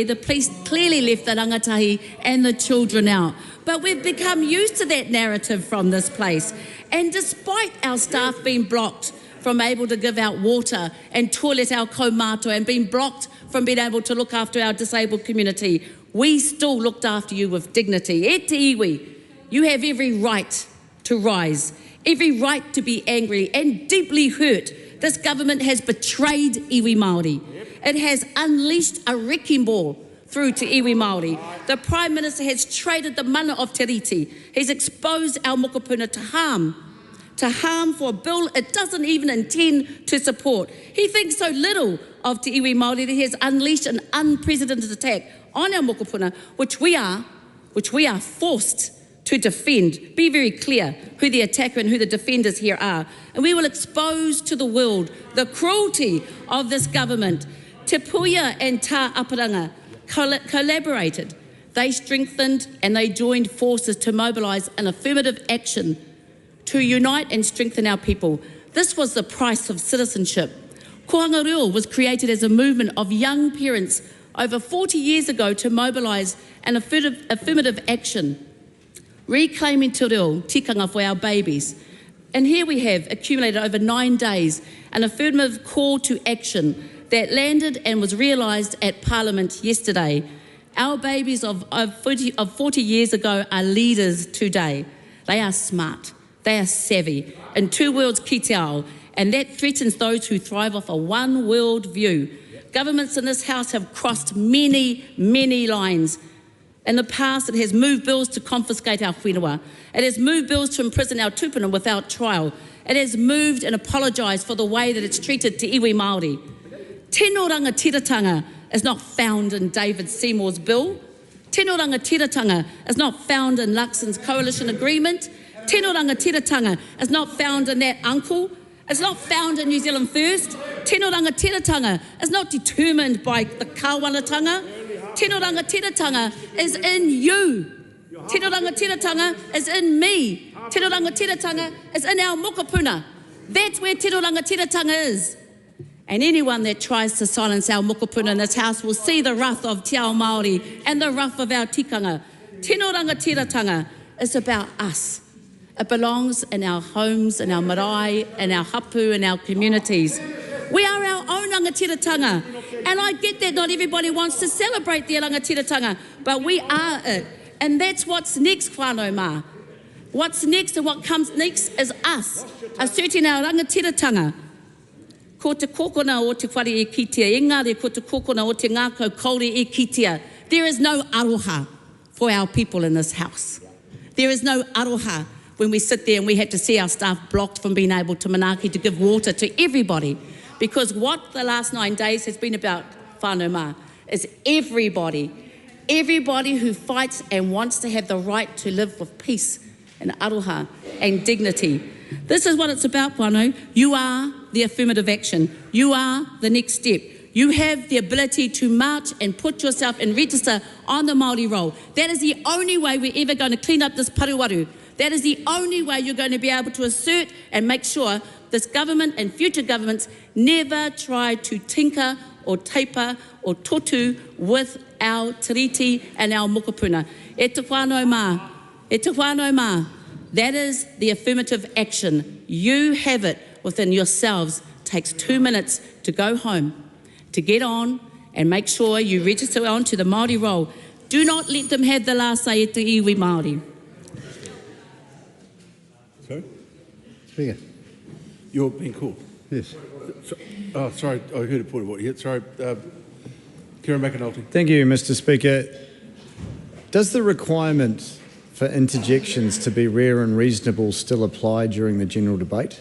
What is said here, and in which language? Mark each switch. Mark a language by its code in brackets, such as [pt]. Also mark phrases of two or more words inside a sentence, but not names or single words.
[en] The police clearly left the rangatahi and the children out. But we've become used to that narrative from this place. And despite our staff being blocked from able to give out water and toilet our kaumātua and being blocked from being able to look after our disabled community, we still looked after you with dignity. [mi] E te iwi, [en] you have every right to rise, every right to be angry and deeply hurt. This government has betrayed iwi Māori. It has unleashed a wrecking ball through to iwi Māori. The Prime Minister has traded the mana of Te Riti. He's exposed our mokopuna to harm for a bill it doesn't even intend to support. He thinks so little of [mi] te iwi Māori [en] that he has unleashed an unprecedented attack on our mokopuna, which we are forced to defend. Be very clear who the attacker and who the defenders here are. And we will expose to the world the cruelty of this government. Te Puia and Tā Aparanga collaborated. They strengthened and they joined forces to mobilise an affirmative action to unite and strengthen our people. This was the price of citizenship. Ko Renewable was created as a movement of young parents over 40 years ago to mobilise an affirmative action, reclaiming [mi] te reo, [en] tikanga for our babies. And here we have accumulated over 9 days an affirmative call to action that landed and was realised at Parliament yesterday. Our babies of 40 years ago are leaders today. They are smart, they are savvy, in two worlds [mi] ki te ao, [en] and that threatens those who thrive off a one world view. Governments in this House have crossed many, many lines. In the past, it has moved bills to confiscate our whenua. It has moved bills to imprison our tupuna without trial. It has moved and apologised for the way that it's treated [mi] te iwi Māori. Tino rangatiratanga [en] is not found in David Seymour's bill. [mi] Tino rangatiratanga [en] is not found in Luxon's coalition agreement. [mi] Tino rangatiratanga [en] is not found in that uncle. It's not found in New Zealand First. [mi] Tino rangatiratanga [en] is not determined by the kawanatanga. [mi] Tino rangatiratanga [en] is in you. [mi] Tino rangatiratanga [en] is in me. [mi] Tino rangatiratanga [en] is in our mokopuna. That's where [mi] tino rangatiratanga [en] is. And anyone that tries to silence our mokopuna in this house will see the wrath of [mi] Te Ao Māori [en] and the wrath of our tikanga. [mi] Tino rangatiratanga [en] is about us. It belongs in our homes, in our marae, in our hapu, in our communities. We are our own rangatiratanga. And I get that not everybody wants to celebrate their rangatiratanga, but we are it. And that's what's next, [mi] whānau mā. [en] What's next and what comes next is us, asserting our rangatiratanga. [mi] Ko te kokona o te whare e kitea, engari ko te kokona o te ngākau kauri e kitea. [en] There is no aroha for our people in this house. There is no aroha when we sit there and we have to see our staff blocked from being able to manaaki to give water to everybody. Because what the last 9 days has been about, [mi] whānau mā, [en] is everybody who fights and wants to have the right to live with peace and aroha and dignity. This is what it's about, whānau. You are the affirmative action. You are the next step. You have the ability to march and put yourself and register on the Māori roll. That is the only way we're ever going to clean up this paruwaru. That is the only way you're going to be able to assert and make sure this government and future governments never try to tinker or taper or totu with our tiriti and our mokopuna. [mi] E te whānau mā. E te whānau mā. [en] That is the affirmative action. You have it within yourselves. It takes 2 minutes to go home, to get on and make sure you register onto the Māori roll. Do not let them have the last say [mi] e te iwi Māori. [en] Sorry? Speaker. You're being called? Yes. Oh, sorry, I heard a point of order. Sorry, Kieran McAnulty. Thank you, Mr. Speaker. Does the requirement for interjections to be rare and reasonable still apply during the general debate?